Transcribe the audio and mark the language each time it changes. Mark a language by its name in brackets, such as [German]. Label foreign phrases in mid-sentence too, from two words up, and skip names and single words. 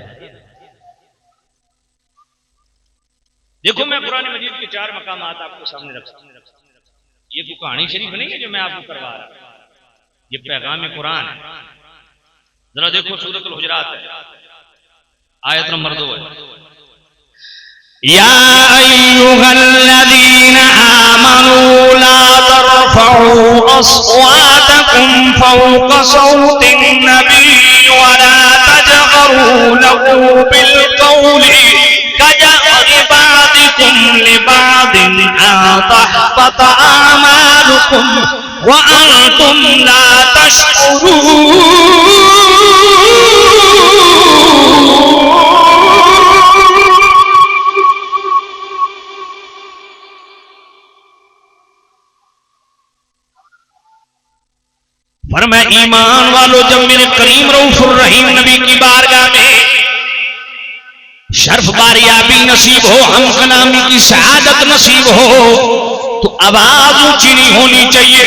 [Urdu] دیکھو، میں قرآن مجید کے 4 مقامات آپ کو سامنے رکھ سکتا ہوں. یہ کوئی کہانی شریف نہیں ہے جو میں آپ کو کروا رہا ہوں، یہ پیغام قرآن ہے. ذرا دیکھو، سورت الحجرات ہے، آیت نمبر 2 ہے. [Arabic] يا أيها الذين آمنوا لا ترفعوا أصواتكم فوق صوت النبي ولا تجهروا له بالقول كجهر بعضكم لبعض أن تحبط أعمالكم وأنتم لا تشعرون. [Urdu] فرمایا، ایمان والو، جب میرے کریم رؤوف الرحیم نبی کی بارگاہ میں شرف باریابی نصیب ہو، ہم کلامی کی شہادت نصیب ہو، تو آواز اونچی نہیں ہونی چاہیے.